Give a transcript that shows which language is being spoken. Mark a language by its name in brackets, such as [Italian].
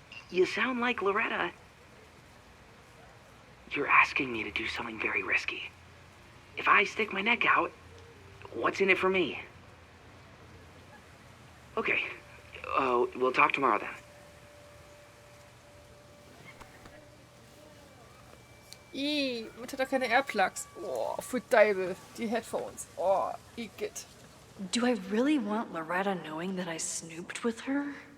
[English] You sound like Loretta. You're asking me to do something very risky. If I stick my neck out, what's in it for me? Okay. We'll talk tomorrow then. [German] Man hat doch keine Airplugs. Oh, für Deibel. Die Headphones. Oh, igitt. [English] Do I really want Loretta knowing that I snooped with her?